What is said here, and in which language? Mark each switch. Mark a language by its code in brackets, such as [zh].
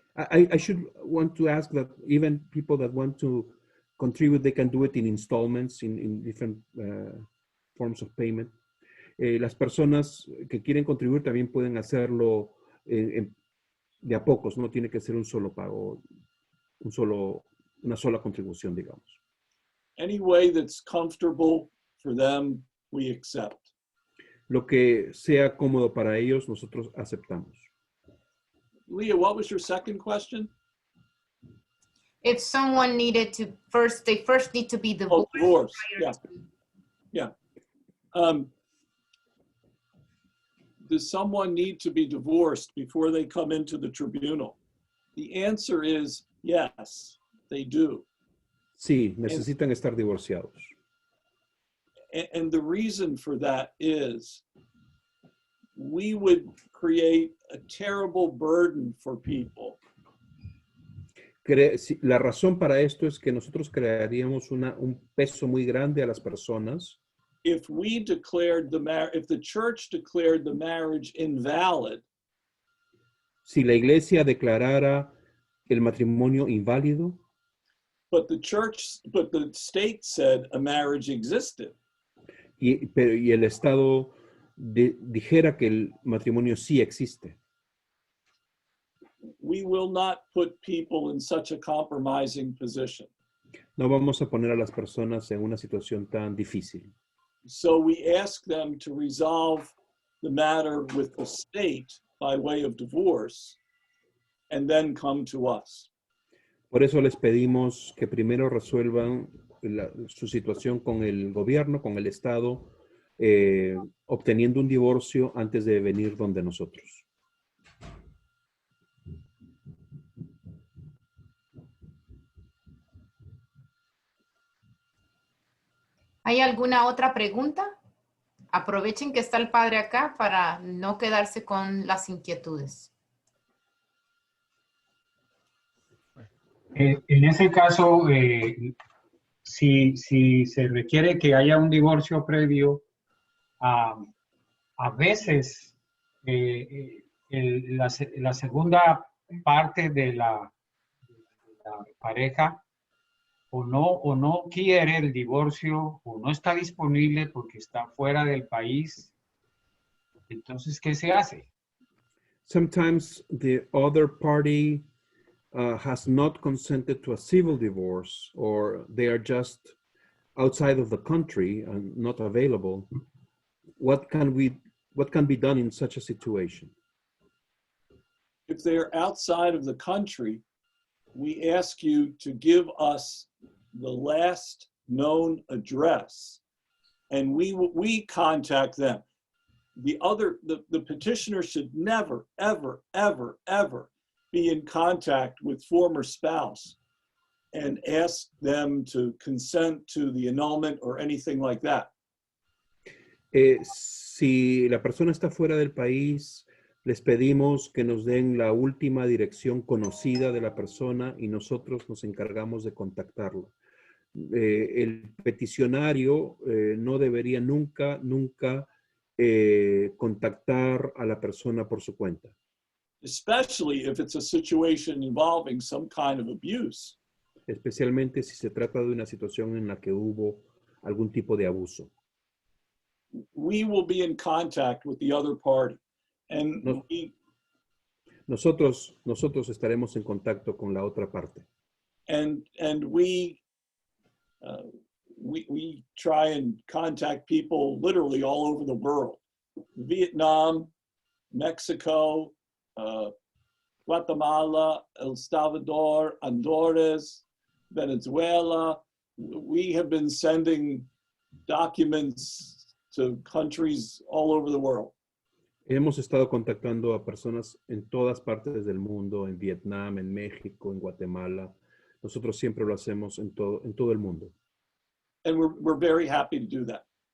[en] I should want to ask that even people that want to contribute, they can do it in installments, in different forms of payment. [es] Las personas que quieren contribuir también pueden hacerlo de a pocos, no tiene que ser un solo pago, una sola contribución, digamos. [en] Any way that's comfortable for them, we accept. [es] Lo que sea cómodo para ellos, nosotros aceptamos. [en] Leah, what was your second question? If someone needed to they first need to be divorced. Oh, divorce, yeah. To... Yeah. Does someone need to be divorced before they come into the tribunal? The answer is yes, they do. [es] Sí, necesitan estar divorciados. [en] And the reason for that is we would create a terrible burden for people. [es] La razón para esto es que nosotros crearíamos un peso muy grande a las personas. [en] If the church declared the marriage invalid, [es] si la iglesia declarara el matrimonio inválido, [en] but the state said a marriage existed, [es] y el Estado dijera que el matrimonio sí existe, [en] we will not put people in such a compromising position. [es] No vamos a poner a las personas en una situación tan difícil. [en] So we ask them to resolve the matter with the state by way of divorce and then come to us. [es] Por eso les pedimos que primero resuelvan su situación con el gobierno, con el Estado, obteniendo un divorcio antes de venir donde nosotros. ¿Hay alguna otra pregunta? Aprovechen que está el padre acá para no quedarse con las inquietudes. En ese caso, si se requiere que haya un divorcio previo, a veces la segunda parte de la pareja o no quiere el divorcio o no está disponible porque está fuera del país. Entonces, ¿qué se hace? [en] Sometimes the other party has not consented to a civil divorce, or they are just outside of the country and not available. What can be done in such a situation? If they are outside of the country, we ask you to give us the last known address, and we contact them. The petitioner should never, ever, ever, ever be in contact with former spouse and ask them to consent to the annulment or anything like that. [es] Si la persona está fuera del país, les pedimos que nos den la última dirección conocida de la persona y nosotros nos encargamos de contactarlo. El peticionario no debería nunca contactar a la persona por su cuenta. [en] Especially if it's a situation involving some kind of abuse. [es] Especialmente si se trata de una situación en la que hubo algún tipo de abuso. [en] We will be in contact with the other party. And [es] nosotros estaremos en contacto con la otra parte. [en] And we try and contact people literally all over the world. Vietnam, Mexico, Guatemala, El Salvador, Honduras, Venezuela. We have been sending documents to countries all over the world. [es] Hemos estado contactando a personas en todas partes del mundo, en Vietnam, en México, en Guatemala. Nosotros siempre lo hacemos en todo el mundo. [en] And we're very happy to do that.